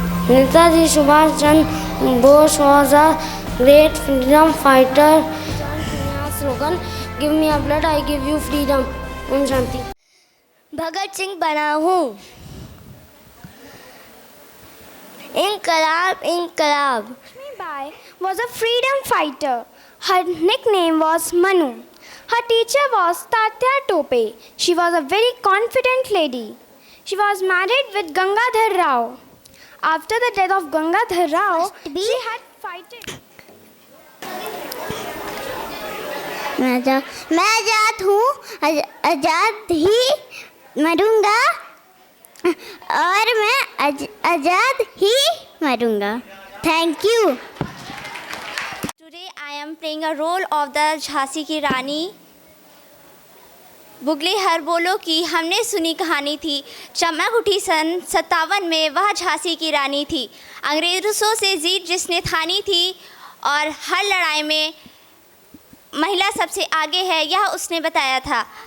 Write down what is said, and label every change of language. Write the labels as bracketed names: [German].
[English] Netaji Subhash Chandra Bose was a great freedom fighter. Slogan give me a blood I give you freedom. [Hindi] Om Shanti. Bhagat Singh बना हूँ। [English] इनकलाब Lakshmibai was a freedom fighter. Her nickname was Manu. Her teacher was Tatya Tope. She was a very confident lady. She was married with Gangadhar Rao. After the death of Gangadhar Rao, she had fighted. [Hindi] मैं आज़ाद हूँ, आज़ाद ही मरूंगा और मैं आज़ाद ही मरूंगा. [English] Thank you. Today I am playing a role of the Jhansi की रानी. [Hindi] बुगले हर बोलो की हमने सुनी कहानी थी. चमक उठी सन 57 में वह झांसी की रानी थी. अंग्रेज़ों से जीत जिसने ठानी थी और हर लड़ाई में महिला सबसे आगे है यह उसने बताया था.